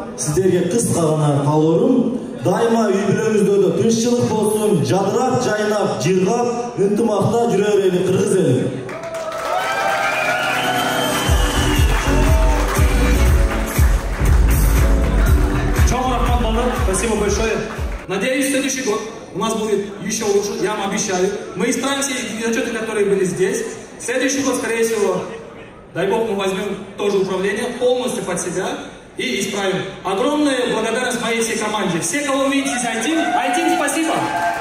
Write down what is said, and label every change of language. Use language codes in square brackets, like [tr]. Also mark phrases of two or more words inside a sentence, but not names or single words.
[ky] Сиздерге кыска гана калоорум. Дайыма үй бүлөңүздө тынччылык болсун, жадырап, жайнап, жыргап, ынтымакта жүрө берели кыргыз элим. Чоң рахмат, Балдар. [ru] Спасибо большое. Надеюсь, в следующий год у нас будет еще лучше, я вам обещаю. Мы исправим все эти недочеты, которые были здесь. В следующий год, скорее всего, дай бог, мы возьмем тоже управление полностью под себя и исправим. Огромная благодарность моей всей команде. Все, кого вы видите здесь, Айтим, спасибо!